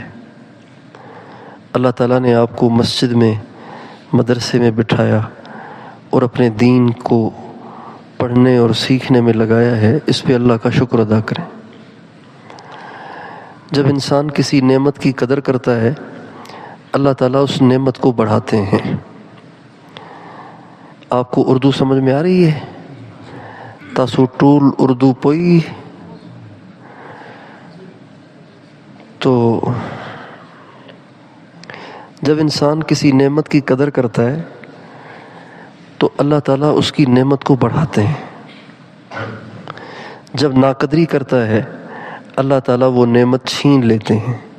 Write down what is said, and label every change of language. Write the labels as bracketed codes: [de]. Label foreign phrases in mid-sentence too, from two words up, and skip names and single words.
[ur] اللہ تعالیٰ نے آپ کو مسجد میں، مدرسے میں بٹھایا اور اپنے دین کو پڑھنے اور سیکھنے میں لگایا ہے. اس پہ اللہ کا شکر ادا کریں. جب انسان کسی نعمت کی قدر کرتا ہے اللہ تعالیٰ اس نعمت کو بڑھاتے ہیں. آپ کو اردو سمجھ میں آ رہی ہے؟ [ps] تاسو ټول اردو پوئی. [ur] تو جب انسان کسی نعمت کی قدر کرتا ہے تو اللہ تعالیٰ اس کی نعمت کو بڑھاتے ہیں. جب ناقدری کرتا ہے اللہ تعالیٰ وہ نعمت چھین لیتے ہیں.